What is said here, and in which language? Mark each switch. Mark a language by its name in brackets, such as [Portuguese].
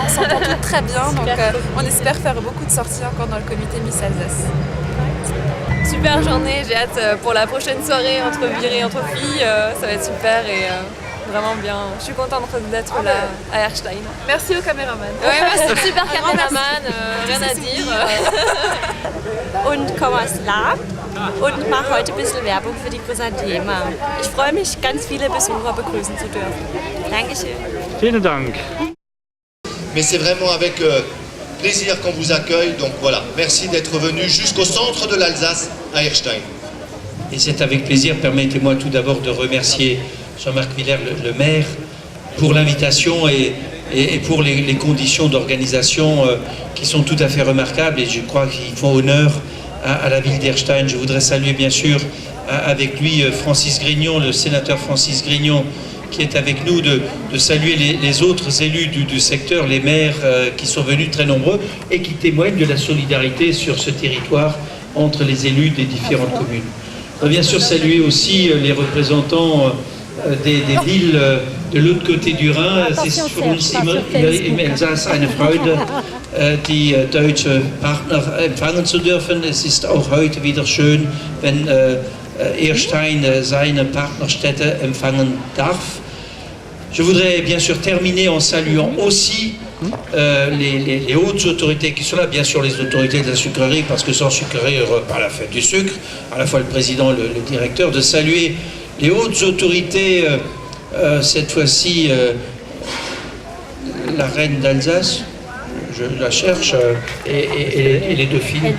[French] On s'entend toutes très bien, donc on espère faire beaucoup de sorties encore dans le comité Miss Alsace. Super journée, j'ai hâte pour la prochaine soirée entre virées, entre filles, ça va être super et vraiment bien. Je suis contente d'être là à Erstein. Merci au caméraman. Ouais, c'est super caméraman, rien à dire. [German] Und komme aus Laab und mache heute ein bisschen Werbung für die Chrysanthema. Ich freue mich, ganz viele Besucher begrüßen zu dürfen. Dankeschön. Vielen Dank. [French] Mais c'est vraiment avec plaisir qu'on vous accueille. Donc voilà, merci d'être venu jusqu'au centre de l'Alsace à Erstein. Et c'est avec plaisir, permettez-moi tout d'abord de remercier Jean-Marc Miller, le maire, pour l'invitation et pour les conditions d'organisation qui sont tout à fait remarquables et je crois qu'ils font honneur à la ville d'Erstein. Je voudrais saluer bien sûr avec lui Francis Grignon, le sénateur Francis Grignon, qui est avec nous, de saluer les autres élus du secteur, les maires qui sont venus très nombreux et qui témoignent de la solidarité sur ce territoire entre les élus des différentes communes. On va bien sûr saluer aussi les représentants des villes de l'autre côté du Rhin. [German] Es ist für uns immer im Elsass eine Freude, die deutsche Partner empfangen zu dürfen. Es ist auch heute wieder schön, wenn Erstein seine Partnerstädte empfangen darf. [French] Je voudrais bien sûr terminer en saluant aussi les hautes autorités qui sont là, bien sûr les autorités de la sucrerie, parce que sans sucrerie, pas la fête du sucre, à la fois le président, le directeur, de saluer les hautes autorités, cette fois-ci la reine d'Alsace, je la cherche, et les deux filles.